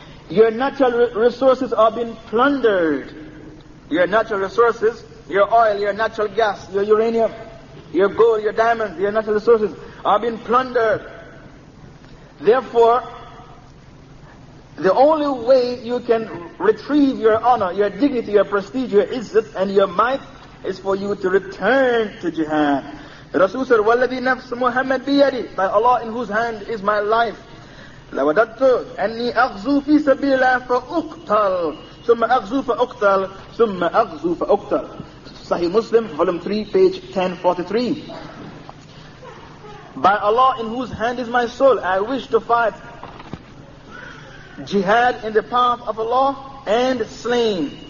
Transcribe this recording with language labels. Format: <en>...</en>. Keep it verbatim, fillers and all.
<en>Your natural resources are being plundered. Your natural resources, your oil, your natural gas, your uranium, your gold, your diamonds, your natural resources are being plundered. Therefore, the only way you can retrieve your honor, your dignity, your prestige, your izzat, and your might is for you to return to jihad. Rasul said,</en> <ar>وَالَّذِي نَفْسُ مُحَمَّدْ بِيَدِهِ.</ar> <en>By Allah, in whose hand is my life.</en> <ar>لَوَدَدْتُ أَنِّي أَغْزُو فِي سَبِيلِ اللَّهِ فَأُقْتَلْ ثُمَّ أَغْزُو فَأُقْتَلْ ثُمَّ أَغْزُو فَأُقْتَلْ.</ar> <en>Sahih Muslim, volume three, page ten forty-three. By Allah, in whose hand is my soul, I wish to fight jihad in the path of Allah and slain.</en>